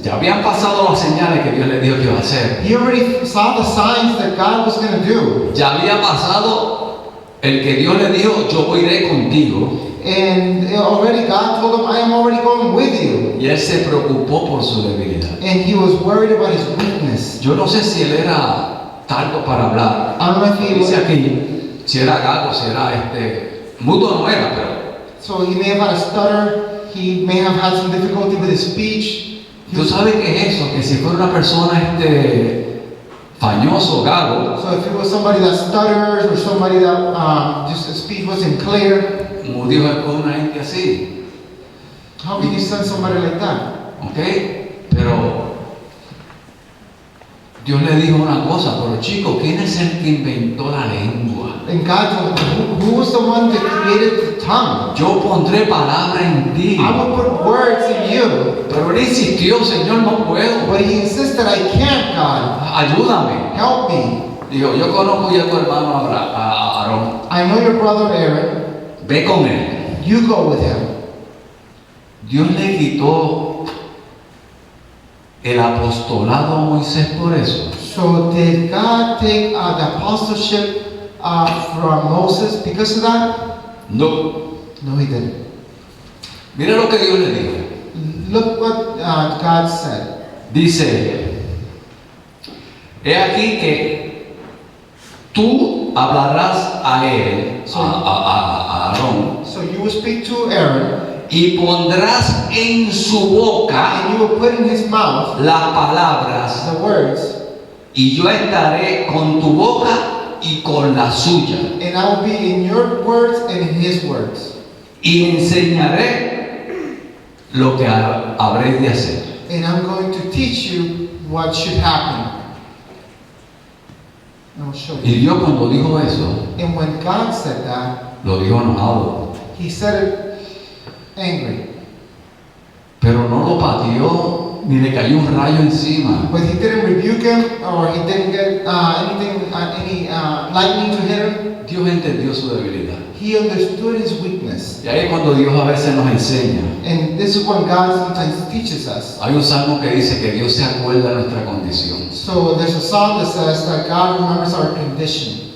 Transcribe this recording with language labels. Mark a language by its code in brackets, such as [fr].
[es] Ya habían pasado las señales que Dios le dijo que iba a hacer. [en] He already saw the signs that God was going to do. [es] Ya había pasado el que Dios le dijo, yo iré contigo. [en] And already God told him, I am already going with you. [es] Y él se preocupó por su debilidad. [en] And he was worried about his weakness. [es] Yo no sé si él era tardo para hablar. [en] I don't know if he [es] Dice [en] was, [es] aquí, si era gago, si era mudo no era, pero [en] so he may have had a stutter. He may have had some difficulty with his speech. [es] tú sabes qué es eso, que si fuera una persona fañoso, gago, [en] So if it was somebody that stutters or somebody that just the speech wasn't clear, [es] como Dios es con una gente así, [en] how can you send somebody like that? [es] ¿ok? Pero Dios le dijo una cosa, pero chico, ¿quién es el que inventó la lengua? [en] And God told him, who was the one that created the tongue? [es] Yo pondré palabra en ti. [en] I will put words in you. [es] Pero él insistió, Señor, no puedo. [en] But he insisted, I can't, God. [es] Ayúdame. [en] Help me. [es] Dijo, yo conozco ya a tu hermano a Aarón, [en] I know your brother Aaron. [es] ve con él. [en] You go with him. [es] Dios le quitó el apostolado a Moisés por eso. [en] So did God take the apostleship from Moses because of that? [es] No. [en] No, he didn't. [es] Mira lo que Dios le dijo. [en] Look what God said. [es] Dice, he aquí que tú hablarás a él, a Aarón, [en] So you will speak to Aaron, [es] y pondrás en su boca [en] and you will put in his mouth [es] las palabras, [en] the words, [es] y yo estaré con tu boca y con la suya, [en] and I will be in your words and in his words. [es] y enseñaré lo que habréis de hacer. [en] And I'm going to teach you what should happen. And I'll show [es] Y [en] you. [es] Dios cuando dijo eso, [en] And when God said that, [es] lo dijo enojado, [en] he said it angry. [es] pero no lo pateó ni le cayó un rayo encima. [en] But he didn't rebuke him or he didn't get any lightning to hit him. [es] Dios entendió su debilidad. [en] He understood his weakness. [es] Y ahí es cuando Dios a veces nos enseña. [en] And this is when God sometimes teaches us. [es] Hay un salmo que dice que Dios se acuerda de nuestra condición. [en] So there's a song that says that God remembers our condition.